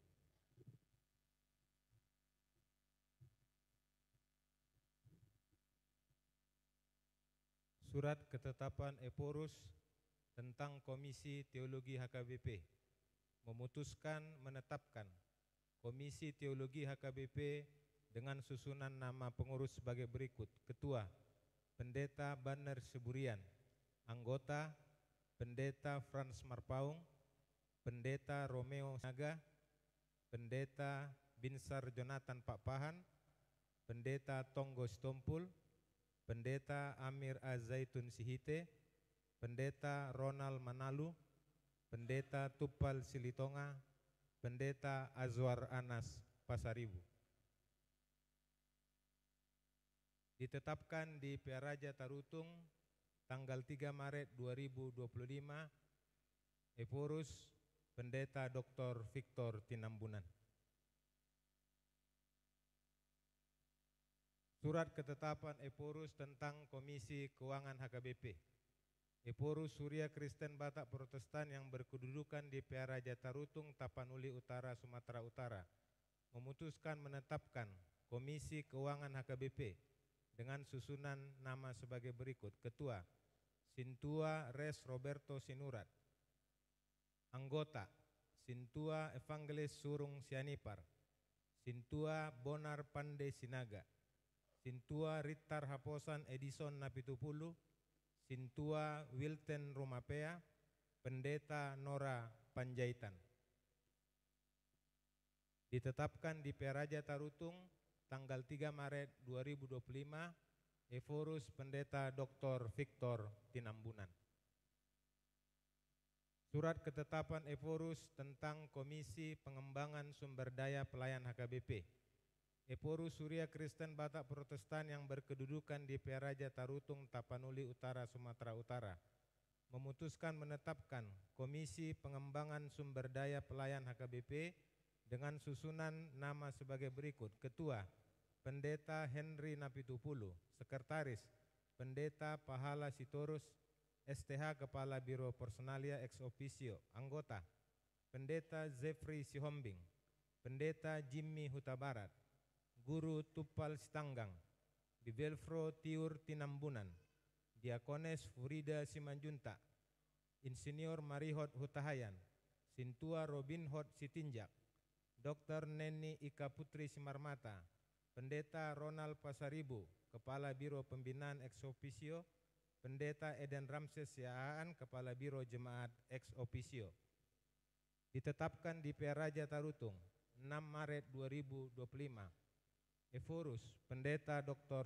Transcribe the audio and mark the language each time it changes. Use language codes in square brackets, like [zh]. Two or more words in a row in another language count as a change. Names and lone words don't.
[id] Surat ketetapan Epurus tentang Komisi Teologi HKBP memutuskan menetapkan Komisi Teologi HKBP dengan susunan nama pengurus sebagai berikut: Ketua, Pendeta Banner Seburian; Anggota, Pendeta Frans Marpaung, Pendeta Romeo Naga, Pendeta Binsar Jonathan Pakpahan, Pendeta Tonggo Stompul, Pendeta Amir Azaitun Sihite, Pendeta Ronald Manalu, Pendeta Tupal Silitonga, Pendeta Azwar Anas Pasaribu. Ditetapkan di Pearaja Tarutung tanggal 3 Maret 2025, Epurus Pendeta Dr. Victor Tinambunan. Surat ketetapan Epurus tentang Komisi Keuangan HKBP. Epurus Surya Kristen Batak Protestan yang berkedudukan di Pearaja Tarutung, Tapanuli Utara, Sumatera Utara, memutuskan menetapkan Komisi Keuangan HKBP dengan susunan nama sebagai berikut: Ketua, Sintua Res Roberto Sinurat; Anggota, Sintua Evangelis Surung Sianipar; Sintua Bonar Pande Sinaga; Sintua Ritar Haposan Edison Napitupulu; Sintua Wilten Rumapea; Pendeta Nora Panjaitan. Ditetapkan di Pearaja Tarutung tanggal 3 Maret 2025, Epurus Pendeta Dr. Victor Tinambunan. Surat ketetapan Epurus tentang Komisi Pengembangan Sumber Daya Pelayan HKBP. Epurus Surya Kristen Batak Protestan yang berkedudukan di Pearaja Tarutung, Tapanuli Utara, Sumatera Utara, memutuskan menetapkan Komisi Pengembangan Sumber Daya Pelayan HKBP dengan susunan nama sebagai berikut: Ketua, Pendeta Henry Napitupulu; Sekretaris, Pendeta Pahala Sitorus, STH Kepala Biro Personalia [la] ex officio; [id] Anggota, Pendeta Zefri Sihombing; Pendeta Jimmy Huta Barat; Guru Tupal Sitanggang; Bibelfro Tiur Tinambunan; Diakones Furida Simanjunta; Insinyur Marihot Hutahayan; Sintua Robinhot Sitinjak; Dr. Neni Ika Putri Simarmata; Pendeta Ronald Pasaribu, Kepala Biro Pembinaan [la] ex officio; [id] Pendeta Eden Ramses Siahaan, Kepala Biro Jemaat [la] ex officio. [id] Ditetapkan di Pearaja Tarutung 6 Maret 2025, Epurus Pendeta Dr.